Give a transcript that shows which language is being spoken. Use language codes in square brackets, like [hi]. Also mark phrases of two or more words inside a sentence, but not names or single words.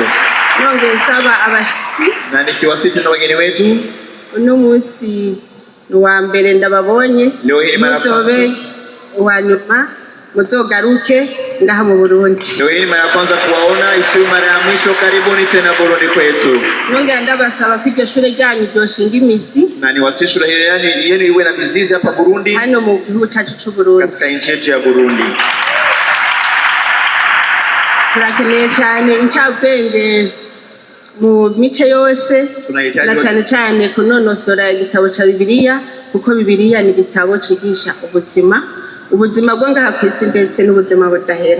[rn] nongeye saba abashitsi, [sw] Na nikiwasiti na wageni wetu, [rn] uno musi wa mbere ndababonye, [sw] leo hii mara [rn] muzobe wa nyuma, muzogaruke ngaha mu Burundi. [sw] Leo hii mara kwanza kuwaona, isiwe mara ya mwisho. Karibuni tena Burundi kwetu. [rn] Nongera ndabasaba ko iryo shure ryanyu ryoshinga imizi, [sw] Na ni wasishu yenu iwe na mizizi hapa Burundi, [rn] hano mu gihugu cyacu cy'u Burundi. [sw] katika nchi yetu ya Burundi. [rn] Turakeneye cyane incabwenge mu mice yose, na cyane cyane kunonosora igitabo cya Bibiliya, kuko Bibiliya ni igitabo cigisha ubuzima bwo ngaha ku isi ndetse n'ubuzima budahera.